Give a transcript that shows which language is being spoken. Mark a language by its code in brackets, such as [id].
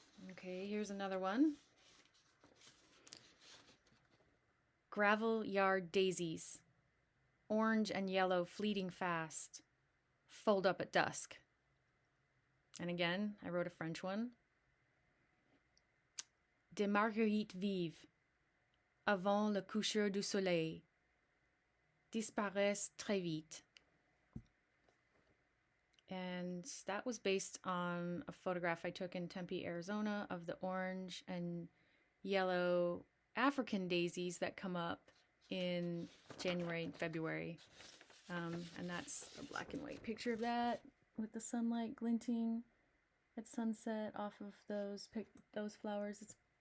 [en] Okay, here's another one. Gravel yard daisies, orange and yellow fleeting fast, fold up at dusk. And again, I wrote a French one. [fr] Des marguerites vives, avant le coucher du soleil, disparaissent très vite. [en] And that was based on a photograph I took in Tempe, Arizona of the orange and yellow African daisies that come up in January and February. And that's a black and white picture of that with the sunlight glinting at sunset off of those flowers.